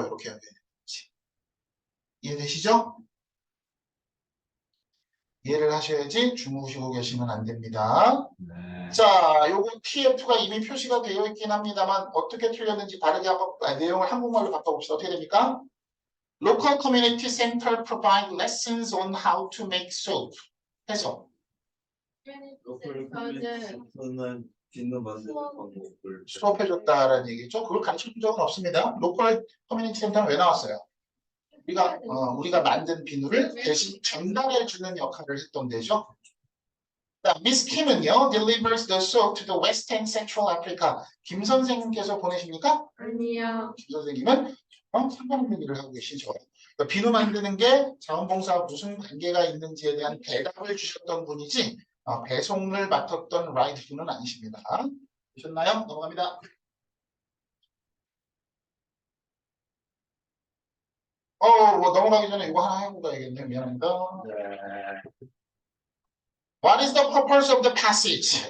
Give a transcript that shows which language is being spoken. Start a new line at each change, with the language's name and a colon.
Korean: 이렇게 해야 되는 거지. 이해되시죠? 이해를 하셔야지 주무시고 계시면 안 됩니다. 네. 자, 요거 TF가 이미 표시가 되어 있긴 합니다만 어떻게 틀렸는지 다르게 한번 내용을 한국말로 바꿔봅시다. 어떻게 됩니까?
English: Local Community Center provide lessons on how to make soap.
Korean: 해서 로컬 저는 커뮤니티에서는 비누 만드는 방법을 수업해줬다라는 얘기죠. 그걸 가르쳐준 적은 없습니다. 로컬 커뮤니티 센터는 왜 나왔어요? 우리가 만든 비누를 대신 전달해주는 역할을 했던 데죠. 미스 킴은요,
English: delivers the soap to the West and Central Africa.
Korean: 김 선생님께서 보내십니까? 아니요. 김 선생님은 상관없는 일을 하고 계시죠. 그러니까 비누 만드는 게 자원봉사와 무슨 관계가 있는지에 대한 대답을 주셨던 분이지 배송을 맡았던 라이트 분은 아니십니다. 보셨나요? 넘어갑니다. 뭐 넘어가기 전에 이거 하나 해보고 가야겠네요. 미안합니다. 네.
English: What is the purpose of the passage?